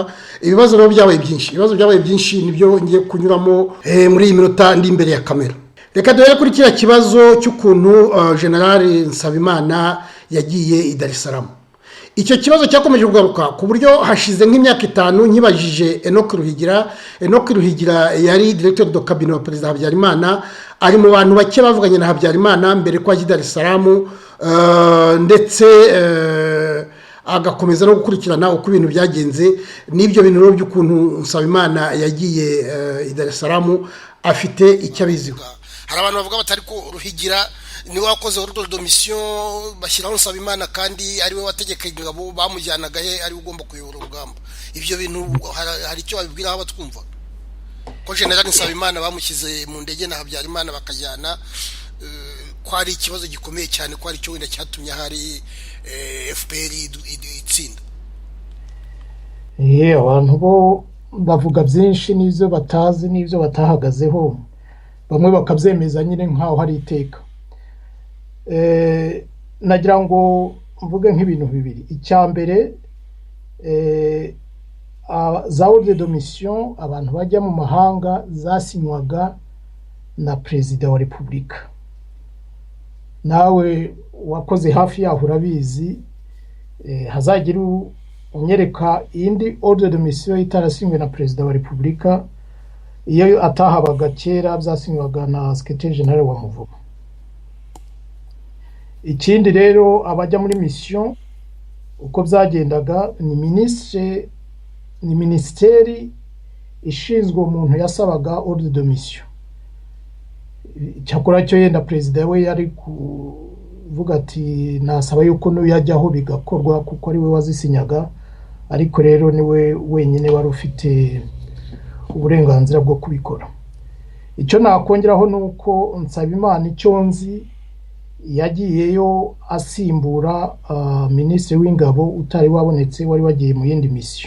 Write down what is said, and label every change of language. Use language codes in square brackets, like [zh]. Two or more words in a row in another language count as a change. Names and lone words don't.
[rw] Ibibazo rero byabaye byinshi, nibyo ngiye kunyuramo muri iyi minota ndi imbere ya kamera. Reka duhere kuri kiriya kibazo cy'ukuntu General Nsabimana yagiye i Dar es Salaam. Icyo kibazo cyakomeje kugaruka ku buryo hashize nk'imyaka 5 nkibajije Enoch Ruhigira yari [fr] directeur de cabinet [rw] wa Perezida Habyarimana, ari mu bantu bake bavuganye na Habyarimana mbere kwa Dar es Salaam, ndetse agakomeza no gukurikirana uko ibintu byagenze. N'ibyo bintu rero by'ukuntu Nsabimana yagiye i Dar es Salaam afite icyo abiziho. Hari abantu bavuga batari ko Ruhigira ni wakoze [fr] ordre de mission [rw] bashyiraho Nsabimana kandi ari we wategeka ingabo bamujyanaga he, ari ugomba kuyobora urugamba. Ibyo bintu hari icyo babibwira abatwumva ko General Nsabimana bamushyize mu ndege na Habyarimana bakajyana, ko ari ikibazo gikomeye cyane, ko ari cyo wenda cyatumye hari FPR itsinda. Abantu bo bavuga byinshi n'ibyo batazi n'ibyo batahagazeho, bamwe bakabyemeza nyine nkaho hari iteka. Nagira ngo mvuge nk'ibintu bibiri. Icya mbere, za [fr] ordre de mission [rw] abantu bajya mu mahanga zasinywaga na Perezida wa Repubulika. Nawe wakoze hafi yaho urabizi, hazagira unyereka indi [fr] ordre de mission [rw] itarasinywe na Perezida wa Repubulika, iyo atahabaga kera byasinywaga na [en] Secretary General [rw] wa Muvumo. Ikindi rero abajya muri mission uko byagendaga ni ministeri ishinzwe umuntu yasabaga [fr] ordre de mission. [rw] Cyakora cyo yenda Perezida we yari kuvuga ati nasaba yuko no yajyaho bigakorwa kuko ari we wazisinyaga, ariko rero niwe wenyine wari ufite uburenganzira bwo kubikora. Icyo nakongeraho nuko Nsabimana icyo nzi yagiyeyo asimbura Minisitiri w'Ingabo utari wabonetse, wari wagiye mu yindi mission.